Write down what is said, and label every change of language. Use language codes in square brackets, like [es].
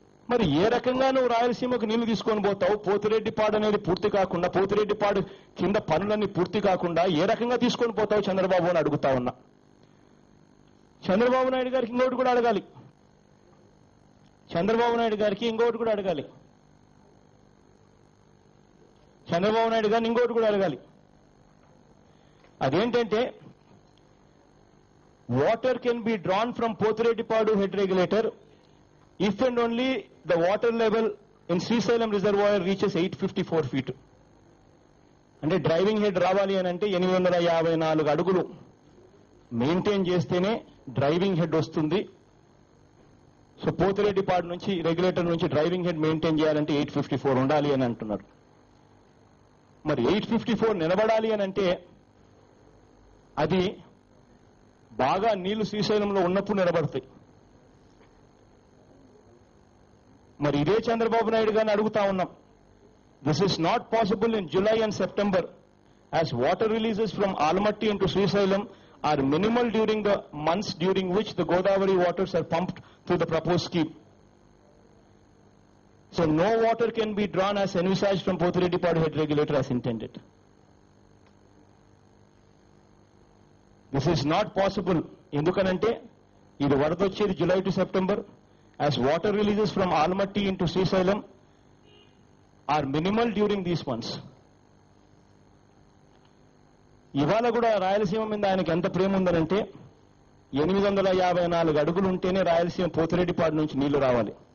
[te] మరి ఏ రకంగా నువ్వు రాయలసీమకు నీళ్లు తీసుకొని పోతావు? పోతిరెడ్డిపాడు అనేది పూర్తి కాకుండా, పోతిరెడ్డిపాడు కింద పనులన్నీ పూర్తి కాకుండా ఏ రకంగా తీసుకొని పోతావు చంద్రబాబు అని అడుగుతా ఉన్నా. చంద్రబాబు నాయుడు గారికి ఇంకోటి కూడా అడగాలి. చంద్రబాబు నాయుడు గారికి ఇంకోటి కూడా అడగాలి. చంద్రబాబు నాయుడు గారిని ఇంకోటి కూడా అడగాలి. [en] అదేంటంటే, water can be drawn from Potireddipadu head regulator if and only the water level in Srisailam reservoir reaches 854 feet. [te] అంటే డ్రైవింగ్ హెడ్ రావాలి అని అంటే 854 అడుగులు మెయింటైన్ చేస్తేనే డ్రైవింగ్ హెడ్ వస్తుంది. సో పోతిరెడ్డిపాడు నుంచి రెగ్యులేటర్ నుంచి డ్రైవింగ్ హెడ్ మెయింటైన్ చేయాలంటే 854 ఉండాలి అని అంటున్నారు. మరి 854 నిలబడాలి అని అంటే అది బాగా నీళ్లు శ్రీశైలంలో ఉన్నప్పుడు నిలబడతాయి. మరి ఇదే చంద్రబాబు నాయుడు గారిని అడుగుతా ఉన్నాం. [en] This is not possible in July and September as water releases from Almaty into Srisailam are minimal during the months during which the Godavari waters are pumped through the proposed scheme. So no water can be drawn as envisaged from Potireddipadu head regulator as intended. This is not possible [te] ఎందుకనంటే ఇది వరద వచ్చేది [en] July to September. As water releases from Almatti into Srisailam are minimal during these months. [te] ఇవాళ కూడా రాయలసీమ మీద ఆయనకి ఎంత ప్రేమ ఉందనంటే 854 అడుగులు ఉంటేనే రాయలసీమ పోతిరెడ్డిపాడు నుంచి నీళ్లు రావాలి.